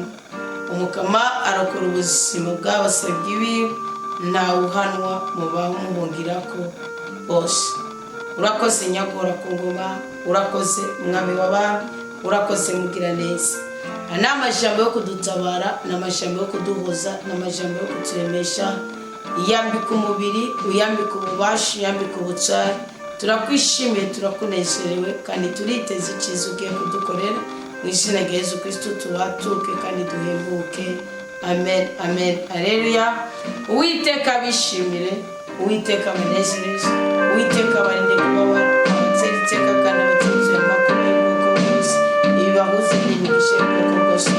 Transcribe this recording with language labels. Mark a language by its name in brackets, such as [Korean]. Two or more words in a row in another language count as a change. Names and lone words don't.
[Rundi] Umukama arokora ubuzima bw'abasabyi biwe, ntawuhanwa mu bamuhungirako bose. Urakoze nyagora ku ngoma, urakoze mwami w'abami, urakoze mugira neza. Ni amajambo yo kudutabara, ni amajambo yo kuduhoza, ni amajambo yo kuturemesha. Iyambika umubiri, uyambika ububasha, uyambika ubutwari. Turakwishimiye, turakunezerewe, kandi turiteze icyiza ugiye kudukorera. Mu izina rya Yesu Kristo tubatuke kandi duhembuke. Amen, amen, haleluya. Uwiteka bishimire, Uwiteka abanezereze, Uwiteka abarinde kubabara, abatera iteka kandi abatsinzira amakuba y'ubwoko bwose, ibibahuze n'imigisha y'ubwoko